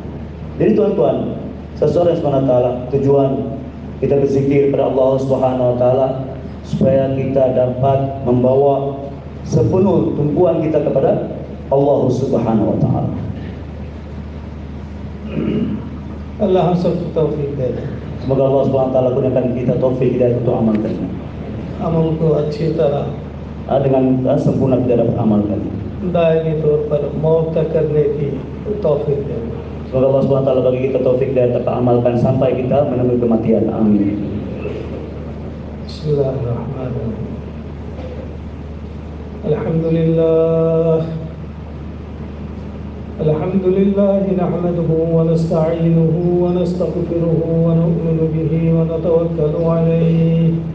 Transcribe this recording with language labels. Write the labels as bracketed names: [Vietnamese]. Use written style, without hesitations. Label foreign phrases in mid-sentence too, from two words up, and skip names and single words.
[Malay] Jadi tuan-tuan, saudara [Arabic] سبحانه وتعالى, [Malay] tujuan kita berzikir kepada Allah [Arabic] سبحانه وتعالى [Malay] supaya kita dapat membawa sepenuh tumpuan kita kepada Allah [Arabic] سبحانه وتعالى. [Hindi] Allah सबको तौफीक दे। [Malay] Semoga Allah [Arabic] سبحانه وتعالى [Malay] kurniakan kita taufik hidayah untuk amalkannya. [Hindi] अमल को अच्छी तरह [Malay] Dengan sempurna kita dapat amalkannya. [Hindi] दायमी तौर पर मौत तक करने की तौफीक दे। [Malay] Semoga Allah [Arabic] سبحانه وتعالى [Malay] bagi kita taufik dan dapat amalkan sampai kita menemui kematian. Amin. [Arabic] بسم الله الرحمن الرحيم. الحمد لله. الحمد لله نحمده ونستعينه ونستغفره ونؤمن به ونتوكل عليه.